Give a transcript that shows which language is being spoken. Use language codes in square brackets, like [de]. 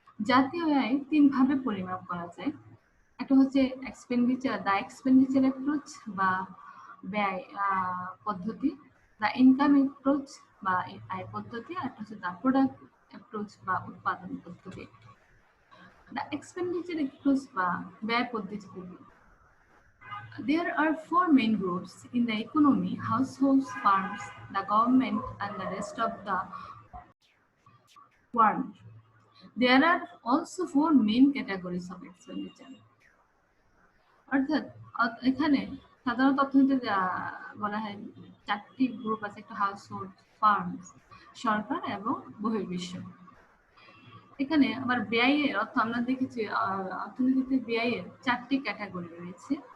[bn] জাতীয় আয় 3 ভাবে পরিমাপ করা যায়। একটা হচ্ছে এক্সপেন্ডিচার অ্যাপ্রোচ বা ব্যয় পদ্ধতি, দ্য ইনকাম অ্যাপ্রোচ বা আয় পদ্ধতি, আর একটা হচ্ছে দ্য প্রোডাক্ট অ্যাপ্রোচ বা উৎপাদন পদ্ধতি। দ্য এক্সপেন্ডিচার অ্যাপ্রোচ বা ব্যয় পদ্ধতি গুলি। [en] There are 4 main groups in the economy: households, farms, the government, and the rest of the world. There are also 4 main categories of expenditure. [bn] অর্থাৎ এখানে সাধারণত অর্থনীতিতে বলা হয় 4টি গ্রুপ আছে, একটা হাউসহোল্ড, ফার্মস, সরকার এবং বহির্বিশ্ব। এখানে আবার ব্যয়ের অর্থ আমরা দেখেছি অর্থনীতিতে ব্যয়ের 4টি ক্যাটাগরি রয়েছে।